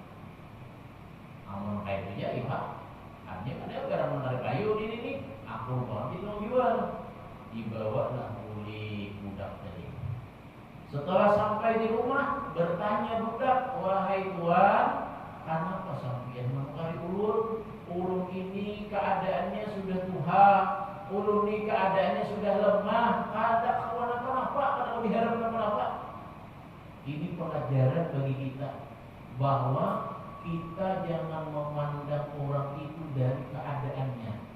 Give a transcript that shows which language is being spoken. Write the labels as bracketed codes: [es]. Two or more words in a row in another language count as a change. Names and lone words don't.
[bjn] Amun kayak itu ya, artinya ada barang menarik kayu ini nih, aku banget mau jual, dibawalah oleh budak tadi. Setelah sampai di rumah, bertanya budak, wahai tuan, kenapa sampeyan mengkari ulun? Ulun ini keadaannya sudah tuha, ulun ini keadaannya sudah lemah, ada kawan apa? Ada diharap apa? [id] Ini pelajaran bagi kita bahwa kita jangan memandang orang itu dari keadaannya.